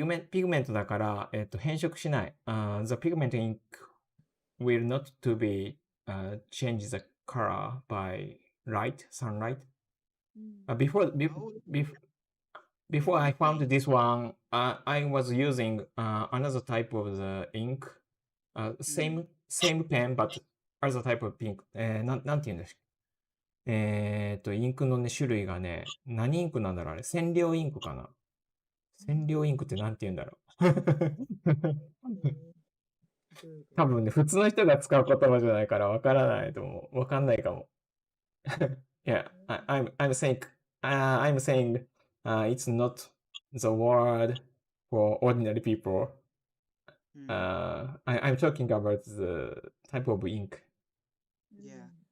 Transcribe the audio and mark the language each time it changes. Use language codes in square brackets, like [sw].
[ja] ピグメントだから、変色しない。 [en] The pigment ink will not to be change the color by sunlight. Before I found this one, I was using another type of the ink. Same pen, but other type of ink. [ja] なんて言うんですか。インクのね、種類がね、何インクなんだろうあれ。染料インクかな。染料インクってなんて言うんだろう。多分ね、普通の人が使う言葉じゃないからわからないと思う。わかんないかも。 [en] Yeah, I'm saying, it's not the word for ordinary people. I'm talking about the type of ink. Yeah.